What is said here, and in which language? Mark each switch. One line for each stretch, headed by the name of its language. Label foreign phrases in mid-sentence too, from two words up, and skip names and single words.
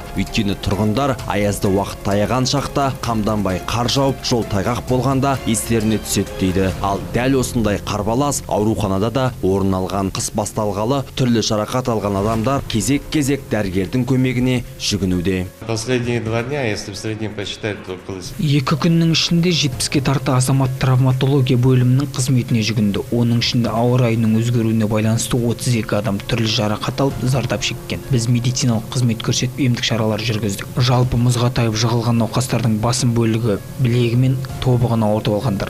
Kazakh: Өйткені тұрғындар аязды уақыт таяған шақта қамданбай қар жауып, жол тайғақ болғанда естеріне түседі дейді. Ал дәл осындай қарбалас ауруханада да орын алған. Қыс басталғалы түрлі жарақат алған адамдар кезек-кезек дәрігердің көмегіне жүгінуде.
Russian: Последние 2 дня, если в среднем посчитать, то около...
Kazakh: 2 күннің ішінде 70-ке тарта азамат травматология бөлімінің қызметіне жүгінді. Оның ішінде ауа райының өзгеруіне байланысты 32 адам түрлі жарақат алып зардап шеккен. Біз медициналық қызмет көрсетіп емдік шаралар жүргіздік. Жалпы мұзға тайып жығылған науқастардың басым бөлігі білегі мен тобығын ауыртып алғандар.